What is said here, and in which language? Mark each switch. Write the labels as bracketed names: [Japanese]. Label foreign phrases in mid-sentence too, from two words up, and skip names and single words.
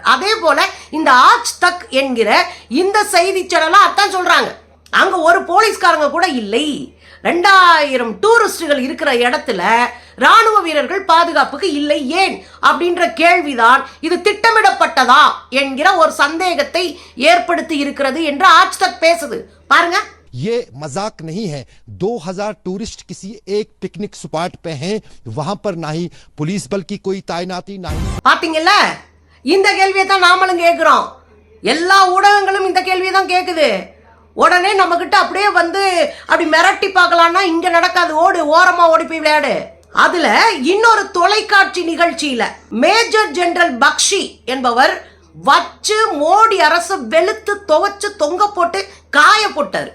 [Tamil] அதே போல இந்த ஆஜ் தக் என்கிற இந்த செய்தி சேனலா அதான் சொல்றாங்க, அங்க ஒரு போலீஸ்காரங்க கூட இல்லை. 2000 டூரிஸ்டுகள் இருக்கிற இடத்துல ராணுவ வீரர்கள் பாதுகாப்புக்கு இல்லை ஏன் அப்படின்ற கேள்விதான் இது திட்டமிடப்பட்டதா என்கிற ஒரு சந்தேகத்தை ஏற்படுத்தி இருக்கிறது என்று ஆஜ் தக் பேசுது. பாருங்க, [Hindi] ये मजाक नहीं है। 2000 टूरिस्ट किसी एक [English] picnic spot [Hindi] पे हैं, वहां पर ना ही पुलिस बल की कोई तैनाती ना ही. [Tamil] பாத்தீங்கல்ல, இந்த கேள்வியை தான் நாமளும் கேட்கிறோம். எல்லா ஊடகங்களும் இந்த கேள்வியை தான் கேக்குது. உடனே நம்ம கிட்ட அப்படியே அப்படி மிரட்டி பார்க்கலாம்னா இங்க நடக்காது, ஓடு, ஓரமா ஓடி போய் விளையாடு. அதுல இன்னொரு தொலைக்காட்சி நிகழ்ச்சியில மேஜர் ஜெனரல் பக்ஷி என்பவர் வச்சு மோடி அரசு வெளுத்து துவச்சு தொங்க போட்டு காய போட்டாரு.